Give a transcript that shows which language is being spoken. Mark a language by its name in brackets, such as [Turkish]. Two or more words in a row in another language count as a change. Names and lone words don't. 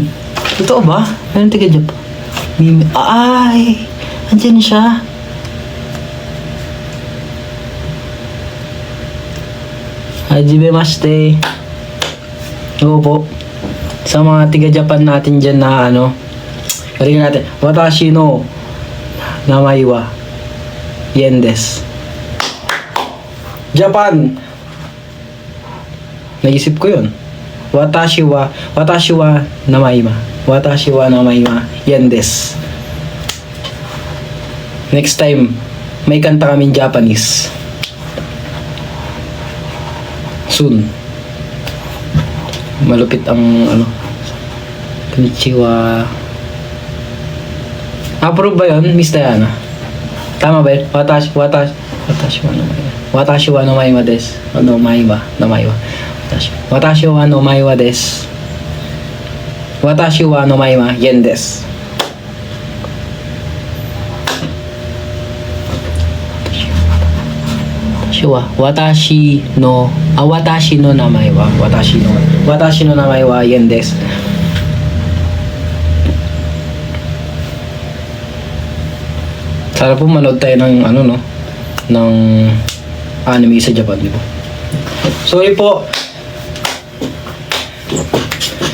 [Filipino] Totoo ba? Meron taga Japan. Ay! Andyan siya. Hajimemashite. Oo po. Sa mga taga Japan natin dyan na balikan natin. [Japanese] 私の名前はyenです. [Filipino] Japan. Naisip ko yun. [Japanese] 私は名前はyenです. [English] Next time, [Filipino] may kanta kaming Japanese. Soon. Malupit ang Konnichiwa. Approve ba yun, Miss Diana? Tama ba yun? [Japanese] 私は名前はです. 名前は. 私は名前はです. 私は名前はyenです. 私の名前は. 私の名前はyenです. [Filipino] Sana po manood tayo ng ng anime sa Japan, di ba? Sorry po.